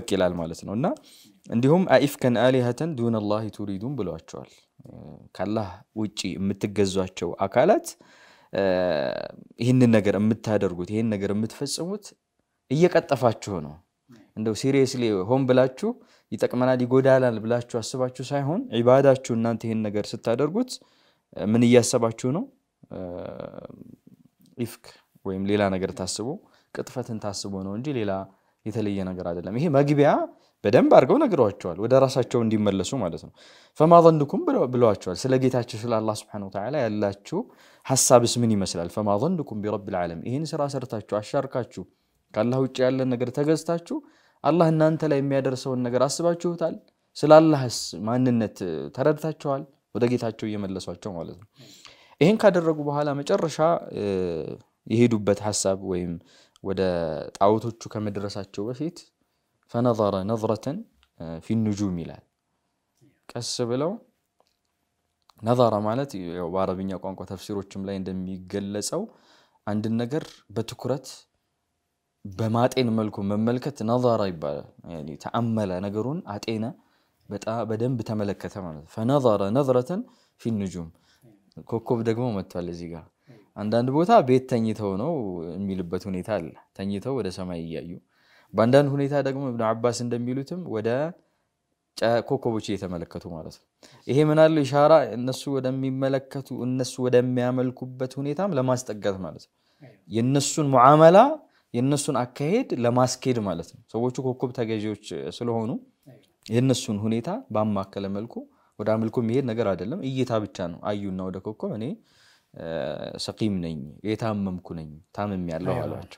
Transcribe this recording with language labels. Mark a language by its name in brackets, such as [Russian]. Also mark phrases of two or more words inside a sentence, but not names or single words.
[Amharic] ይላል ማለት ነውና እንዲሁም [Arabic] أئفكا آلهة دون الله تريدون [Amharic] ብለዋቸዋል። ከአላህ ውጪ የምትገዟቸው አካላት ይሄንን ነገር የምታደርጉት ይሄን ነገር የምትፈጽሙት እየቀጠፋችሁ ነው። እንደው ሲሪየስሊ ሆም ብላችሁ ይጠቅመናል ይጎዳላል ብላችሁ አስባችሁ ሳይሆን ዒባዳችሁ እናንተ ይሄን ነገር ስታደርጉት ምን እያሰባችሁ ነው? ኢፍክ ወይም ሌላ ነገር ታስቦ ቅጥፈትን ታስቦ ነው እንጂ ሌላ የተለየ ነገር አይደለም። ይሄ መግቢያ በደንብ አድርገው ነግረዋቸዋል ወደ ራሳቸው እንዲመለሱ ማለት ነው። [Arabic] فما ظنكم [Amharic] ብለዋቸዋል። ስለ ጌታችሁ ስለ አላህ Subhanahu Wa Ta'ala ያላችሁ ሐሳብስ ምን ይመስላል? [Arabic] فما ظنكم برب العالمين [Amharic] ይሄን ስራ ሰርታችሁ አሻርካችሁ ካላህ ውጪ ያለ ነገር ተገዝታችሁ አላህ እናንተ ላይ የሚያደርሰውን ነገር አስባችሁታል? ስለ አላህስ ማንነት ተረድታችኋል? ወደ ጌታቸው እየመለሷቸው ማለት ነው። ይሄን ካደረጉ በኋላ መጨረሻ የሄዱበት ሐሳብ ወይም ወደ ጣዖቶቹ ከመድረሳቸው በፊት [Arabic] فنظر نظرة في النجوم [Amharic] ይላል ቀስ ብለው ነظረ ማለት ያው በአረብኛ ቋንቋ ተፍሲሮችም ላይ እንደሚገለጸው አንድ ነገር በትኩረት በማጤን መልኩ መመልከት ነظረ ይባላል يعني ተአመለ ነገሩን አጤነ በደንብ ተመለከተ ማለት [Arabic] فنظر نظرة في النجوم [Amharic] ኮከብ ደግሞ መጥቷል እዚህ ጋር አንዳንድ ቦታ ቤት ተኝተው ነው የሚልበት ሁኔታ አለ ተኝተው ወደ ሰማይ ያያዩ በአንዳንድ ሁኔታ ደግሞ ኢብኑ አባስ እንደሚሉትም ወደ ኮከቦች እየተመለከቱ ማለት ነው ይሄ ምን አለ ኢሻራ እነሱ ወደሚመለከቱ እነሱ ወደሚያመልኩበት ሁኔታም ለማስጠጋት ማለት ነው የነሱን ሙዓመላ የነሱን አካሄድ ለማስኬድ ማለት ነው ሰዎቹ ኮከብ ተገዢዎች ስለሆኑ የነሱን ሁኔታ ባማከለ መልኩ ወደ አምልኮ የሚሄድ ነገር አይደለም እይታ ብቻ ነው አዩና ወደ ኮከብ እኔ ሰቂም ነኝ የታመምኩ ነኝ ታመም ያለው አላቸው